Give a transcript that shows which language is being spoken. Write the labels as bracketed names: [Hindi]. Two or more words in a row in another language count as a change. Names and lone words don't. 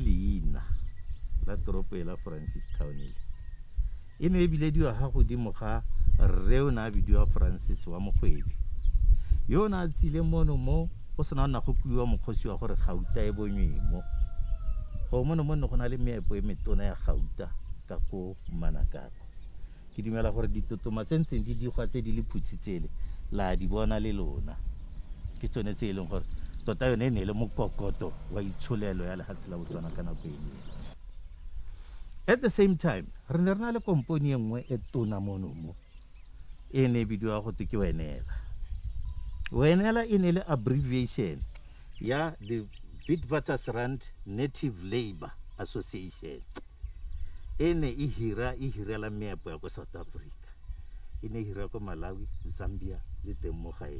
[Tswana] leina la toropo la Francistown e ne ebile di ga godimo ga rre o na a bidiwa Francis wa Mogwedi yo na a tsile mono mo go sena nna go kuiwa mokgosi wa gore Gauta e bonywemo go mono go na le meepo e metona ya Gauta ka ko Manakako. Ke dumela gore ditotoma tse ntseng di digwa tse di le phutsitsele la di bona le lona ke tsone tse e leng gore tota yone e ne le mokokoto wa itsholelo ya lefatshe la Botswana ka nako e le. [English] At the same time [Tswana] re ne re na le komponi e nngwe e tona mono mo e ne bidiwa go ke Wenela. Wenela e ne le abbreviation ya the Witwatersrand Native Labour Association. Ene e hirela meepo ya ko South Africa, ene hira ko Malawi, Zambia le teng mo gae.